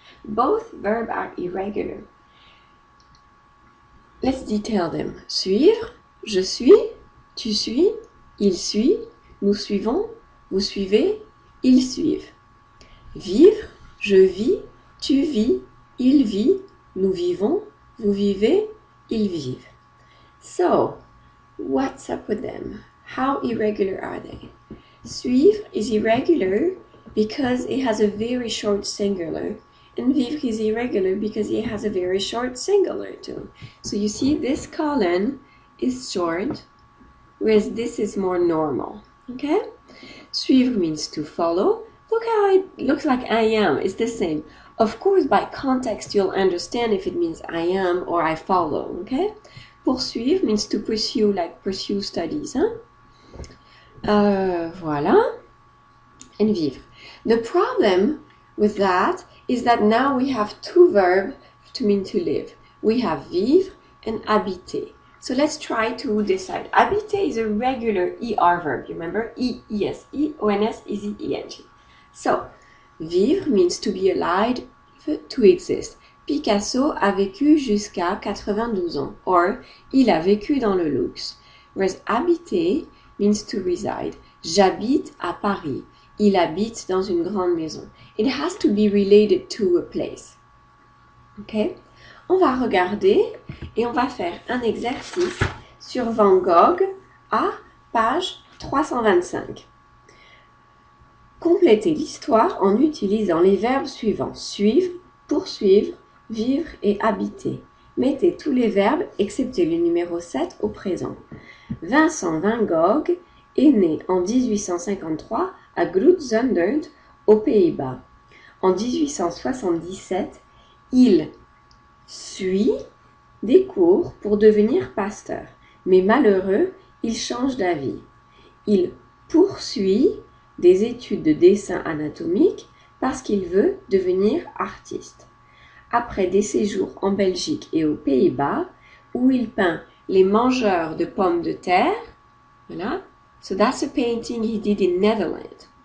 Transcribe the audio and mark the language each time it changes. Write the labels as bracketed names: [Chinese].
[English] Both verbs are irregular. Let's detail them. [French] Suivre, je suis, tu suis, il suit, nous suivons, vous suivez, ils suivent. Vivre, je vis, tu vis, il vit, nous vivons, vous vivez, ils vivent. [English] So, what's up with them? How irregular are they? Suivre is irregular because it has a very short singular, and vivre is irregular because it has a very short singular too. So you see, this colon is short, whereas this is more normal. Okay? Suivre means to follow. Look how it looks like I am. It's the same. Of course, by context, you'll understand if it means I am or I follow. Okay? Poursuivre means to pursue, like pursue studies. [French] Hein? Voilà. [English] And vivre. The problem with that is that now we have two verbs to mean to live. We have vivre and habiter. So let's try to decide. Habiter is a regular ER verb. You remember? E-S-E-O-N-S, E-Z-E-N-G. So, vivre means to be alive, to exist. [French] Picasso a vécu jusqu'à 92 ans. Or, il a vécu dans le luxe. [English] Whereas habiter means to reside. [French] J'habite à Paris. Il habite dans une grande maison. [English] It has to be related to a place. Ok? [French] On va regarder et on va faire un exercice sur Van Gogh à page 325. Complétez l'histoire en utilisant les verbes suivants. Suivre, poursuivre, vivre et habiter. Mettez tous les verbes excepté le numéro 7 au présent. Vincent Van Gogh est né en 1853 à Groot-Zundert, aux Pays-Bas. En 1877, il suit des cours pour devenir pasteur, mais malheureux, il change d'avis. Il poursuit des études de dessin anatomique parce qu'il veut devenir artiste. Après des séjours en Belgique et aux Pays-Bas, où il peint les mangeurs de pommes de terre, voilà. [English] So that's a painting he did in Netherlands.